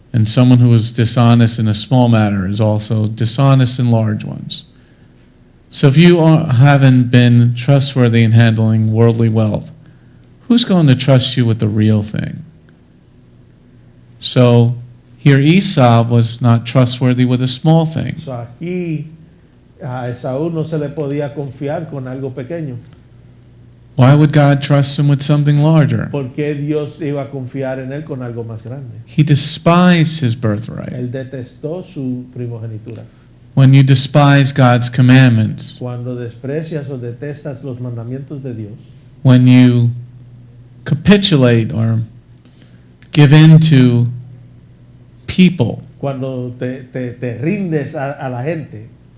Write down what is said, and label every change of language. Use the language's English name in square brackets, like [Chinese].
[English] And someone who is dishonest in a small matter is also dishonest in large ones. So if you haven't been trustworthy in handling worldly wealth, who's going to trust you with the real thing? So here Esau was not trustworthy with a small thing. [Spanish] So aquí a Esaú no se le podía confiar con algo pequeño. [English] Why would God trust him with something larger? [Spanish] ¿Por qué Dios iba a confiar en él con algo más grande? [English] He despised his birthright. [Spanish] Él detestó su primogenitura. [English] When you despise God's commandments, [Spanish] Cuando desprecias o detestas los mandamientos de Dios, [English] when you capitulate or give in to people, [Spanish] cuando te rindes a la gente,